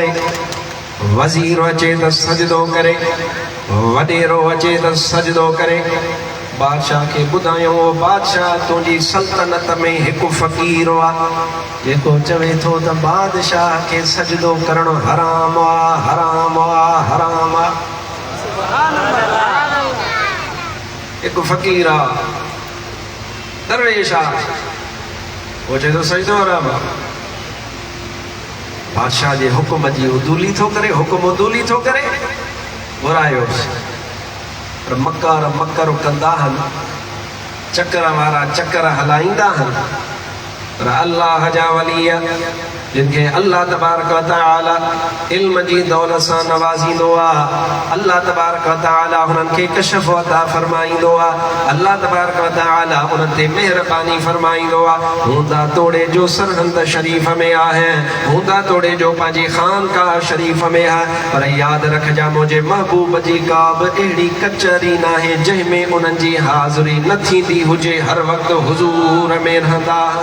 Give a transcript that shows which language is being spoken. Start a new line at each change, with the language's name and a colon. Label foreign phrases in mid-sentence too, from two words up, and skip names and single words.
Sindhi: वज़ीर अचे त सजदो करे वॾेरो अचे त सजदो करे बादशाह खे ॿुधायो बादशाह तुंहिंजी सल्तनत में हिकु फ़क़ीर आहे जेको चवे थो त बादशाह खे सजदो करणु हराम आहे हराम आहे हराम आहे हिकु फ़क़ीर आहे दरवेश आहे वो चए थो सजदो हराम आहे। बादशाह जे हुकुम जी उदूली थो करे, हुकुम उदूली थो करे, घुरायोसि। पर मकार मकर कंदा आहिनि, चकर वारा चकर हलाईंदा आहिनि। पर अल्लाह जा वली जिनके
Arabic: الله تبارك وتعالى
Sindhi: इल्म जी दौलत सां नवाज़ींदो आहे,
Arabic: الله تبارك وتعالى
Sindhi: हुननि खे कशफ अता फरमाईंदो आहे,
Arabic: الله تبارك وتعالى
Sindhi: उन्हनि ते महिरबानी फरमाईंदो आहे। हूंदा तोड़े जो सरहंद शरीफ़ में आहे, हूंदा तोड़े जो पंहिंजी ख़ानकाह शरीफ़ में आहे, पर यादि रखजा मुंहिंजे महबूब जी का बि अहिड़ी कचहरी न आहे जंहिंमें उन्हनि जी हाज़िरी न थींदी हुजे, हर वक़्तु हुज़ूर में रहंदा।